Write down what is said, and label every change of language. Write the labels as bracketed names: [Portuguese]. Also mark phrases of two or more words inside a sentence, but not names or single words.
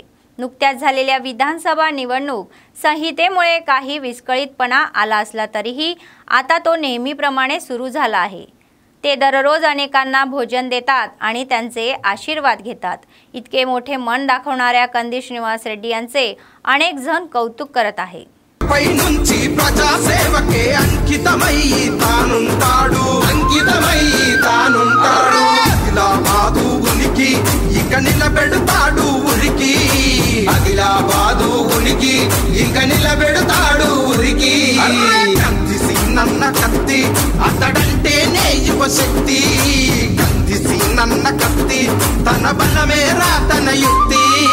[Marathi] नुकत्याच झालेल्या विधानसभा निवडणूक संहितेमुळे काही विस्कळीतपणा आला असला तरीही आता तो नेहमीप्रमाणे सुरू झाला आहे. ते दररोज अनेकांना भोजन देतात आणि त्यांचे आशीर्वाद घेतात. इतके मोठे मन दाखवणाऱ्या कंदी श्रीनिवास रेड्डी यांचे अनेक जण कौतुक करत आहेत. [Telugu] పైనుంచి ప్రజాసేవకే అంకితమై తానుంటాడు ఆదిలాబాదు ఉనికి ఇక నిలబెడతాడు ఉరికి ఆదిలాబాదు ఉనికి ఇక నిలబెడతాడు ఉరికి కందిసి నన్న కత్తి అతడంటేనే యువశక్తి కందిసి నన్న కత్తి తన బలమేరా తన యుక్తి